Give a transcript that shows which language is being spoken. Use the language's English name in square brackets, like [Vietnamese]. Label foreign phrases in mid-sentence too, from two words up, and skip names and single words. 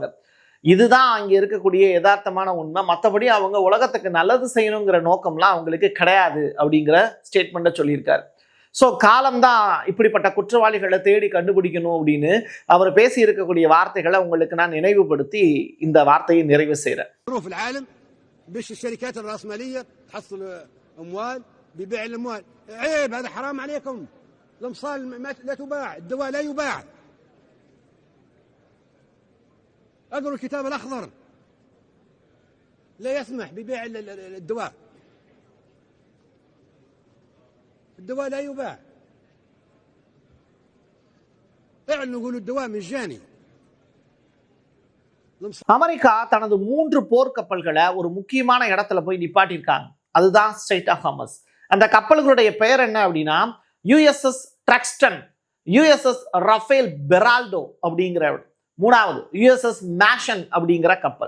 [Tamil] இதுதான் அங்க இருக்கக்கூடிய யதார்த்தமான உண்மை. மற்றபடி அவங்க உலகத்துக்கு நல்லது செய்யணுங்கிற நோக்கம்லாம் அவங்களுக்கு கிடையாது அப்படிங்கிற ஸ்டேட்மெண்ட்டை சொல்லியிருக்காரு. ஸோ காலம்தான் இப்படிப்பட்ட குற்றவாளிகளை தேடி கண்டுபிடிக்கணும் அப்படின்னு அவர் பேசி இருக்கக்கூடிய வார்த்தைகளை உங்களுக்கு நான் நினைவுபடுத்தி இந்த வார்த்தையை நிறைவு செய்கிறேன். [Arabic] الأمصال لا تباع، الدواء لا يباع. اقروا الكتاب الأخضر لا يسمح ببيع الدواء. الدواء لا يباع. اعلنوا قولوا الدواء مجاني. [Tamil] அமெரிக்கா தனது 3 போர்க்கப்பல்களை ஒரு முக்கியமான இடத்துல போய் நிப்பாட்டியிருக்காங்க. அதுதான் ஸ்ட்ரெய்ட் ஆஃப் ஹார்மஸ். அந்த கப்பல்களுடைய பெயர் என்ன அப்படின்னா யுஎஸ்எஸ் ட்ரக்ஸ்டன், யுஎஸ்எஸ் ரஃபேல் பெரால்டோ அப்படிங்கிற, 3வது யுஎஸ்எஸ் மேஷன் அப்படிங்கிற கப்பல்.